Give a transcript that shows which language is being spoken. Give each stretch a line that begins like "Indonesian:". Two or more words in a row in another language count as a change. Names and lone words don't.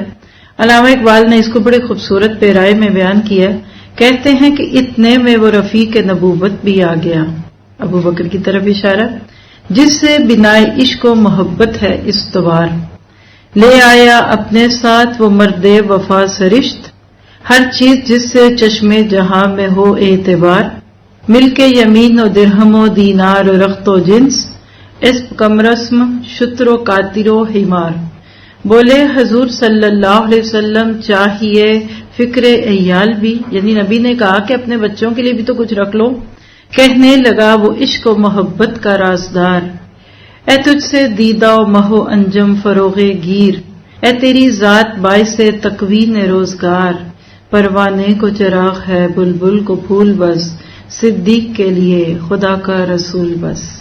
Urdu: علامہ اقبال نے اس کو بڑے خوبصورت پیرائے میں بیان کیا، کہتے ہیں کہ اتنے میں وہ رفیق نبوت بھی آ گیا، ابو بکر کی طرف اشارہ، جس سے بنائے عشق و محبت ہے استوار، لے آیا اپنے ساتھ وہ مرد وفا سرشت، ہر چیز جس سے چشمے جہاں میں ہو اعتبار، مل کے یمین و درہم و دینار و رخت و جنس، اسم کم رسم شتر و کاتر و حمار۔ بولے حضور صلی اللہ علیہ وسلم چاہیے فکر عیال بھی، یعنی نبی نے کہا کہ اپنے بچوں کے لیے بھی تو کچھ رکھ لو۔ کہنے لگا وہ عشق و محبت کا رازدار، اے تجھ سے دیدہ و مہو انجم فروغ گیر، اے تیری ذات باعث تکوین روزگار، پروانے کو چراغ ہے بلبل کو پھول بس، صدیق کے لیے خدا کا رسول بس۔